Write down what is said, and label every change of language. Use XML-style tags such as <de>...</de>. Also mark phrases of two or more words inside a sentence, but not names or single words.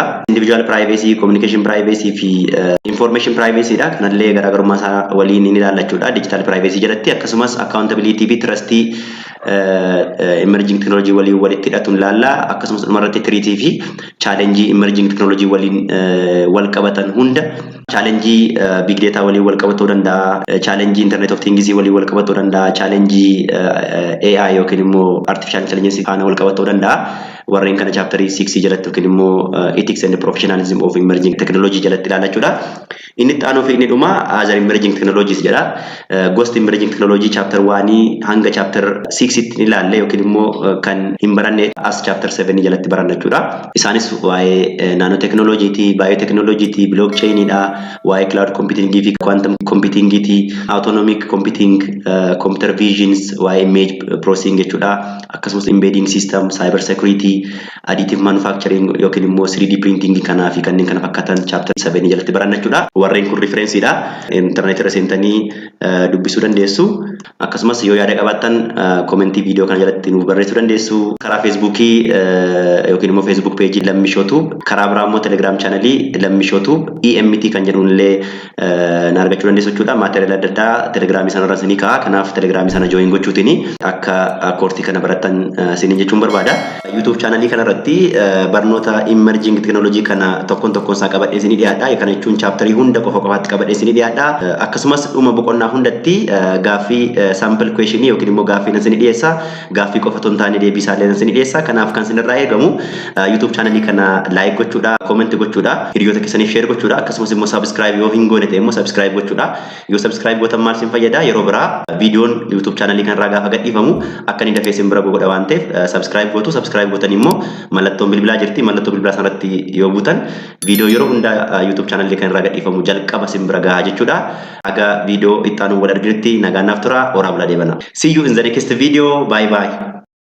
<en>Individual privacy, communication privacy fi information privacy dha.</en> <om>Kanallee garaagarummaa isaa waliin ni ilaallachuudha.</om> <en>Digital privacy</en> <om>jalatti akkasumas accountability fi trustii</om> <en>emerging technology</en> <om>waliin walitti hidhatuun ilaalla. Akkasumas dhumarratti treaty fi</om> <en>challenge emerging technology</en> <om>waliin wal qabatan hunda</om> <en>challenge big data</en> <om>waliin wal qabatuu danda'a,</om> <en>challenge internet of things</en> <om>waliin wal qabatuu danda'a,</om> <en>challenge AI</en> <om>yookiin immoo</om> <en>artificial intelligence</en> <om>faana wal qabatuu danda'a. Warreen kana chapterii 6 jalatti yookiin immoo</om> <en>ethics and professionalism of emerging technology</en> <om>jalatti ilaallachuudha. Inni itti aanu fi inni dhuma</om> <en>other emerging technologies</en> <om>jedha. Gosti</om> <en>emerging technology chapter 1</en> <om>hanga</om> <en>chapter 6</en> <om>tti ilaalle yookiin immoo kan hin baranne as</om> <en>chapter 7</en> <om>jalatti baranna jechuudha. Isaanis waa'ee nanotechnology ti, biotechnology ti, blockchain dha, waa'ee</om> <en>cloud computing</en> <om>fi</om> <en>quantum computing</en> <om>ti,</om> <en>autonomic computing, computer visions,</en> <om>waa'ee</om> <en>image processing</en> <om>jechuudha. Akkasumas</om> <en>embedding system, cyber security, additive manufacturing</en> <om>yookiin immoo</om> <en>3D printing</en> <om>kanaa fi kanneen kana fakkaatan chapter 7 jalatti baranna jechuudha. Warreen kun reference dha. Internet irra seentanii dubbisuu dandeessu. Akkasumas yoo yaada qabaattan commentii video kana jalatti nuuf barreessuu dandeessu. Karaa Facebookii yookiin immoo Facebook page Lamishow, karaa biraa immoo Telegram channel Lamishow EMT kan jedhuun illee na argachuu dandeessu jechuudha. Material adda addaa Telegram sana irra isinii ka'a. Kanaaf Telegram sana join gochuutiin akka koortii kana barattan isiniin jechuun barbaada. YouTube channel kana irratti barnoota</om> <en>emerging technology</en> <om>kana tokkoon isaa qabadhee isinii dhiyaadha. Kana jechuun chapterii hunda qofaatti qabadhee isinii dhiyaadha. Akkasumas dhuma boqonnaa hundatti gaaffii</om> <en>sample question</en> <om>yookiin immoo gaaffii isinii dhiyeessa. Gaaffii qofa otoo hin taane deebii isaallee isinii dhiyeessa. Kanaaf kan isinirraa eegamu YouTube channel kana like gochuudha, comment gochuudha, hiriyoota keessaniif share gochuudha. Akkasumas immoo subscribe yoo hin goone ta'e immoo subscribe gochuudha. Yoo subscribe gootan maal isin fayyada? Yeroo biraa viidiyoon YouTube channel kanarraa gaafa gadhiifamu akka inni dafee isin bira godha waan ta'eef subscribe gootu. Subscribe gootan immoo mallattoon bilbilaa jirti. Mallattoo bilbilaa sanarratti yoo buutan viidiyoo yeroo hunda YouTube channel kanarraa gadhiifamu jalqaba isin bira gahaa jechuudha. Aga viidiyoo itti aanu wal arginutti nagaan naaf tura. Horaa bulaa deebana.</om> <en>See you in the next video. Bye bye.</en>